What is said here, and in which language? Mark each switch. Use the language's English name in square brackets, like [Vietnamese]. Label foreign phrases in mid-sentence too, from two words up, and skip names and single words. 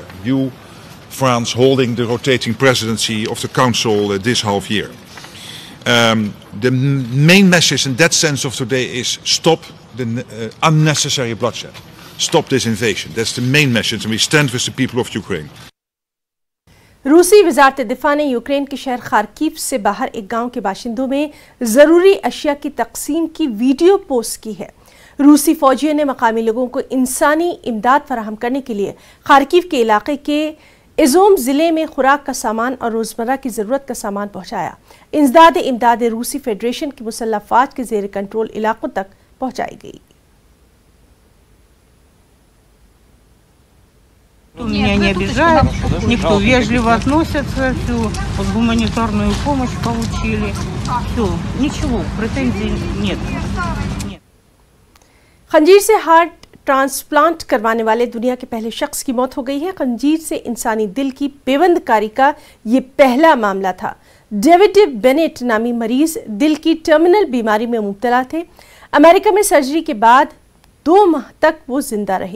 [English] You, France, holding the rotating presidency of the Council this half year. The main message in that sense of today is stop the unnecessary bloodshed. Stop this invasion. That's the main message, and we stand with the people of Ukraine. [Urdu] روسی وزارت دفاع نے یوکرین کے شہر خارکیف سے باہر ایک گاؤں کے باشندوں میں ضروری اشیاء کی تقسیم کی ویڈیو پوسٹ کی ہے. روسی فوجیوں نے مقامی لوگوں کو انسانی امداد فراہم کرنے کے لیے خارکیف کے علاقے کے ایزیوم ضلع میں خوراک کا سامان اور روزمرہ کی ضرورت کا سامان پہنچایا. امداد روسی فیڈریشن کی مسلح فوج کے زیر کنٹرول علاقوں تک پہنچائی گئی. [Russian] Меня не обижают, никто вежливо относится, всю гуманитарную помощь получили. Все, ничего, претензий нет. [Urdu] خنزیر سے [English] heart transplant [Urdu] کروانے والے دنیا کے پہلے شخص کی موت ہو گئی ہے. خنزیر سے انسانی دل کی پیوندکاری کا یہ پہلا معاملہ تھا. ڈیوڈ بینیٹ نامی مریض دل کی ٹرمینل بیماری میں مبتلا تھے. امریکہ میں سرجری کے بعد 2 ماہ تک وہ زندہ رہے.